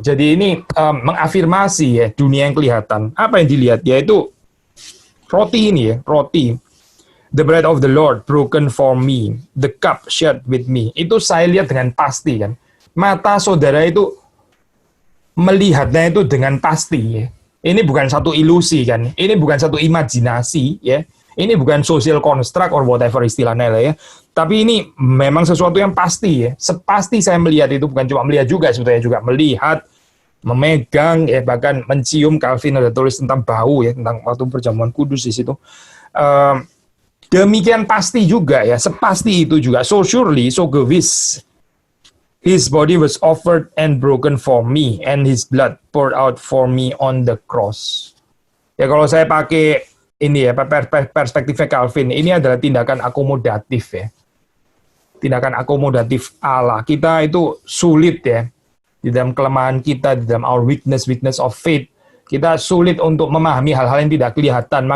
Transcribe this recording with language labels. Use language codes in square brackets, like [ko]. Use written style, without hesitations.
[id] Jadi ini mengafirmasi ya dunia yang kelihatan. Apa yang dilihat? Yaitu roti ini ya, roti. [en] The bread of the Lord broken for me, the cup shared with me. [id] Itu saya lihat dengan pasti kan. Mata saudara itu melihatnya itu dengan pasti ya. Ini bukan satu ilusi kan, ini bukan satu imajinasi ya, ini bukan [en] social construct or whatever [id] istilahnya lah ya, tapi ini memang sesuatu yang pasti ya. Sepasti saya melihat itu, bukan cuma melihat juga, sebetulnya juga melihat, memegang ya, bahkan mencium. Calvin ada tulis tentang bau ya, tentang waktu perjamuan kudus di situ. Demikian pasti juga ya, sepasti itu juga, [en] so surely, [id] so gewis. [en] His body was offered and broken for me, and his blood poured out for me on the cross. [id] Ya kalau saya pakai ini ya, perspektifnya Calvin, ini adalah tindakan akomodatif ya. Tindakan akomodatif Allah. Kita itu sulit ya, di dalam kelemahan kita, di dalam [en] our weakness of faith, [id] kita sulit untuk memahami hal-hal yang tidak kelihatan.